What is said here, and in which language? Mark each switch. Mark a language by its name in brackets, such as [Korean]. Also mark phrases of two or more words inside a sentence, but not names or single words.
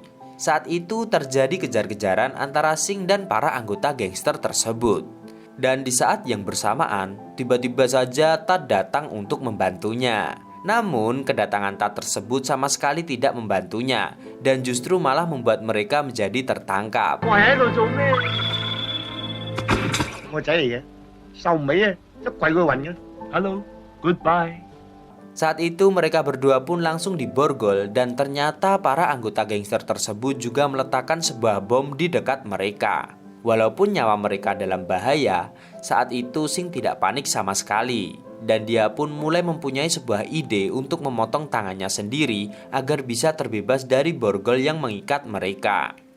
[Indonesian] Saat itu terjadi kejar-kejaran antara Sing dan para anggota gangster tersebut. Dan di saat yang bersamaan, tiba-tiba saja Tat datang untuk membantunya. Namun kedatangan Tat tersebut sama sekali tidak membantunya dan justru malah membuat mereka menjadi tertangkap. [Cantonese] 我喺度做咩？我仔嚟嘅，壽尾啊，一跪佢暈嘅。Hello, goodbye。 [Indonesian] Saat itu mereka berdua pun langsung diborgol dan ternyata para anggota gangster tersebut juga meletakkan sebuah bom di dekat mereka. Walaupun nyawa mereka dalam bahaya, saat itu Sing tidak panik sama sekali. Dan dia pun mulai mempunyai sebuah ide untuk memotong tangannya sendiri agar bisa terbebas dari borgol yang mengikat mereka.